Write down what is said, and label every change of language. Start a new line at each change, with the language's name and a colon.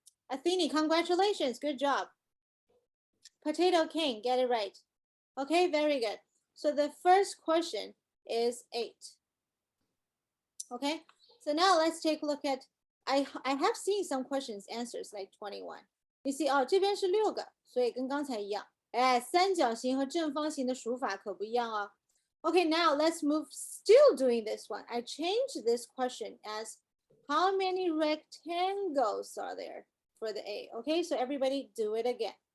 English: Athene, congratulations, good job. Potato King, get it right. Okay, very good. So the first question is 8. Okay, so now let's take a look at, I have seen some questions answers like 21. You see,
Chinese: 哦，这边是6个，所以跟刚才一样。哎，三角形和正方形的数法可不一样哦。
English: Okay, now let's move, still doing this one. I changed this question as, how many rectangles are there for the A? Okay, so everybody do it again.